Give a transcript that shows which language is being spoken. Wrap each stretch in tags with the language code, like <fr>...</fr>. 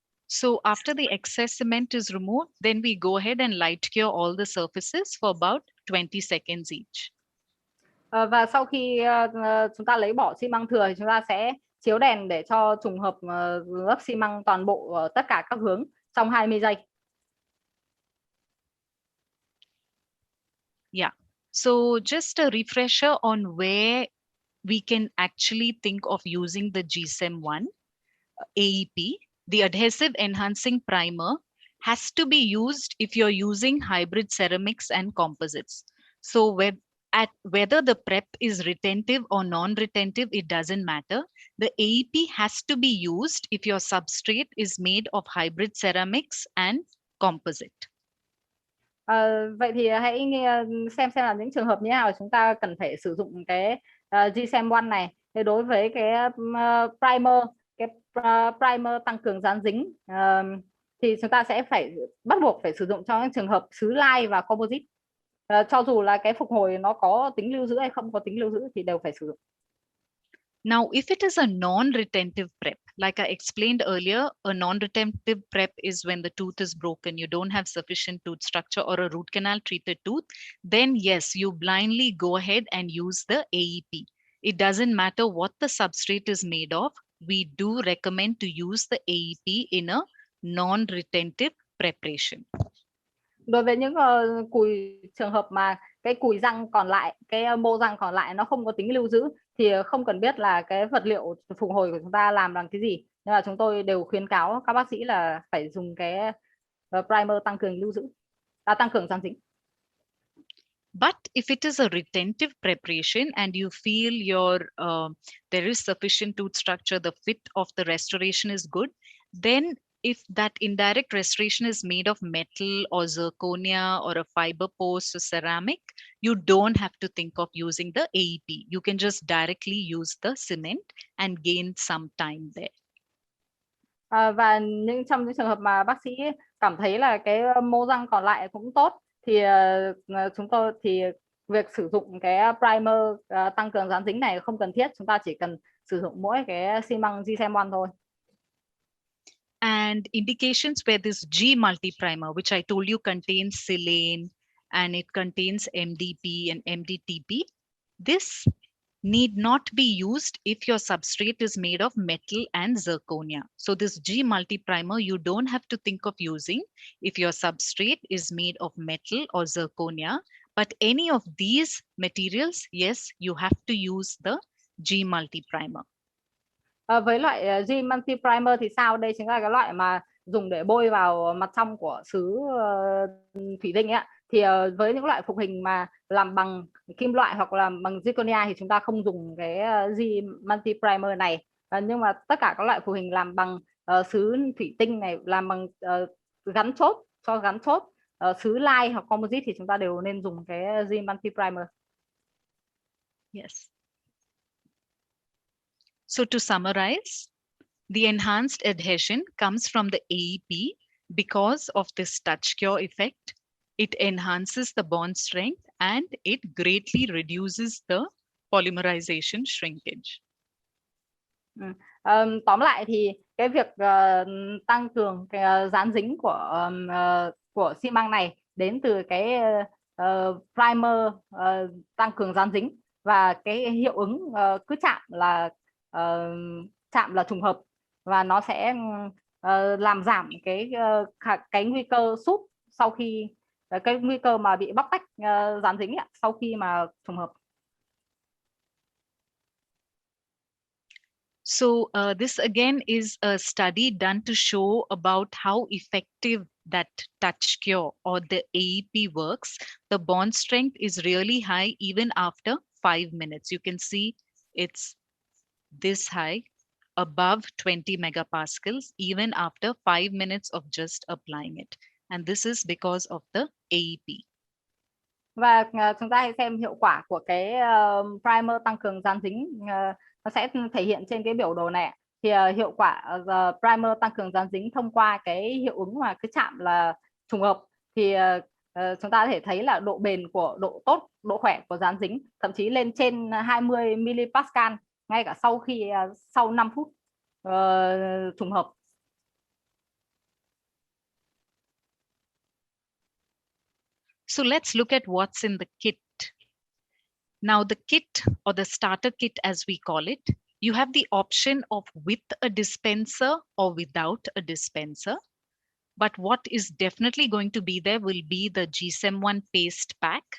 <en>So after the excess cement is removed, then we go ahead and light cure all the surfaces for about 20 seconds each.</en> <vi>Và sau khi chúng ta lấy bỏ xi măng thừa thì chúng ta sẽ chiếu đèn để cho trùng hợp lớp xi măng toàn bộ ở tất cả các hướng trong 20 giây.</vi> <en>Yeah. So just a refresher on where we can actually think of using the GSEM1 AEP. The adhesive enhancing primer has to be used if you're using hybrid ceramics and composites. So whether the prep is retentive or non-retentive, it doesn't matter. The AEP has to be used if your substrate is made of hybrid ceramics and composite.</en> <vi>Vậy thì hãy xem là những trường hợp như nào chúng ta cần phải sử dụng cái GSEM1 này. Thì đối với cái primer tăng cường dán dính thì chúng ta sẽ phải bắt buộc phải sử dụng cho những trường hợp xứ lai và composite. Cho dù là cái phục hồi nó có tính lưu giữ hay không có tính lưu giữ thì đều phải sử dụng.</vi> <en>Now, if it is a non-retentive prep, like I explained earlier, a non-retentive prep is when the tooth is broken, you don't have sufficient tooth structure or a root canal treated tooth, then yes, you blindly go ahead and use the AEP. It doesn't matter what the substrate is made of, we do recommend to use the AEP in a non-retentive preparation.</en> <vi>Đối với những trường hợp mà cái cùi răng còn lại, cái mô răng còn lại nó không có tính lưu giữ thì không cần biết là cái vật liệu phục hồi của chúng ta làm bằng cái gì, nhưng mà chúng tôi đều khuyến cáo các bác sĩ là phải dùng cái primer tăng cường lưu giữ, tăng cường dán dính.</vi> <en>But if it is a retentive preparation and you feel there is sufficient tooth structure, the fit of the restoration is good, then if that indirect restoration is made of metal or zirconia or a fiber post or ceramic, you don't have to think of using the AEP. You can just directly use the cement and gain some time there.</en> <vi>Và trong những trường hợp mà bác sĩ cảm thấy là cái mô răng còn lại cũng tốt thì chúng tôi thì việc sử dụng cái primer tăng cường dán dính này không cần thiết, chúng ta chỉ cần sử dụng mỗi cái xi măng GSEM1 thôi.</vi> <en>And indications where this G multi-primer, which I told you contains silane and it contains MDP and MDTP, this need not be used if your substrate is made of metal and zirconia. So this G multi-primer you don't have to think of using if your substrate is made of metal or zirconia. But any of these materials, yes, you have to use the G multi-primer.</en> <vi>Với loại G multi primer thì sao? Đây chính là cái loại mà dùng để bôi vào mặt trong của sứ thủy tinh ấy. Thì với những loại phục hình mà làm bằng kim loại hoặc là bằng zirconia thì chúng ta không dùng cái G multi primer này. Nhưng mà tất cả các loại phụ hình làm bằng sứ thủy tinh này, làm bằng gắn chốt, cho gắn chốt, sứ lai hoặc composite thì chúng ta đều nên dùng cái G multi primer.</vi> <en>Yes. So to summarize, the enhanced adhesion comes from the AEP because of this touch cure effect. It enhances the bond strength and it greatly reduces the polymerization shrinkage.</en> <vi>Tóm lại thì cái việc tăng cường cái dán dính của xi măng này đến từ cái primer tăng cường dán dính, và cái hiệu ứng cứ chạm là trùng hợp, và nó sẽ làm giảm cái nguy cơ sút sau khi cái nguy cơ mà bị bóc tách dán dính sau khi mà trùng hợp.</vi> <en>So this again is a study done to show about how effective that touch cure or the AEP works. The bond strength is really high even after 5 minutes. You can see it's this high, above 20 megapascals, even after 5 minutes of just applying it. And this is because of the AEP.</en> <vi>Và chúng ta hãy xem hiệu quả của cái primer tăng cường dán dính. Nó sẽ thể hiện trên cái biểu đồ này. Thì hiệu quả primer tăng cường dán dính thông qua cái hiệu ứng mà cứ chạm là trùng hợp, thì chúng ta có thể thấy là độ bền của độ khỏe của dán dính thậm chí lên trên 20 mPa ngay cả sau 5 phút trùng hợp.</vi> <en>So let's look at what's in the kit. Now the kit, or the starter kit as we call it, you have the option of with a dispenser or without a dispenser. But what is definitely going to be there will be the GSEM1 paste pack.</en>